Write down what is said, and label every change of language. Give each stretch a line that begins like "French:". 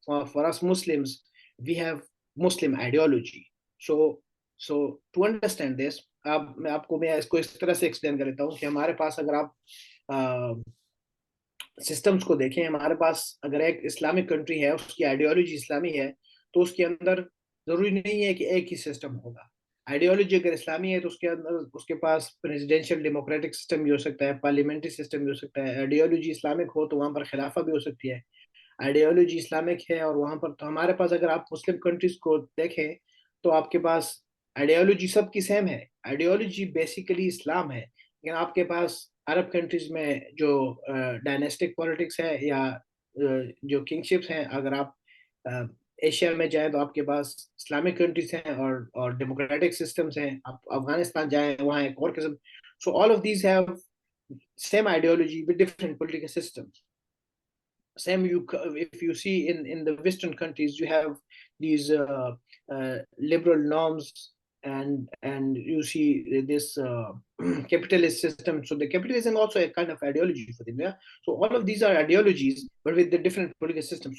English: For us Muslims, we have Muslim ideology. So to understand this,
Hindi: मैं इसको इस तरह से एक्सप्लेन कर देता हूँ कि हमारे पास अगर आप सिस्टम्स को देखें, हमारे पास अगर एक इस्लामिक कंट्री है, उसकी आइडियोलॉजी इस्लामी है, तो उसके अंदर जरूरी नहीं है कि एक ही सिस्टम होगा. आइडियोलॉजी अगर इस्लामी है तो उसके अंदर उसके पास प्रेसिडेंशियल डेमोक्रेटिक सिस्टम भी हो सकता है, पार्लियामेंट्री सिस्टम भी हो सकता है. आइडियोलॉजी इस्लामिक हो तो वहां पर खिलाफा भी हो सकती है. आइडियोलॉजी इस्लामिक है और वहां पर, तो हमारे पास अगर आप मुस्लिम कंट्रीज को देखें तो आपके पास आइडियोलॉजी सबकी सेम है. आइडियोलॉजी बेसिकली इस्लाम है, लेकिन आपके पास अरब कंट्रीज में जो डायनेस्टिक पॉलिटिक्स है या जो किंगशिप्स हैं, अगर आप एशिया में जाएं तो आपके पास इस्लामिक कंट्रीज हैं और डेमोक्रेटिक सिस्टम्स हैं. आप अफगानिस्तान जाएं, वहाँ एक और किस्म.
English: So all of these have same ideology with different political systems. Same, if you see in the Western countries, you have these liberal norms and you see this capitalist system. So the capitalism also a kind of ideology for them. Yeah. So all of these are ideologies, but with the different political systems.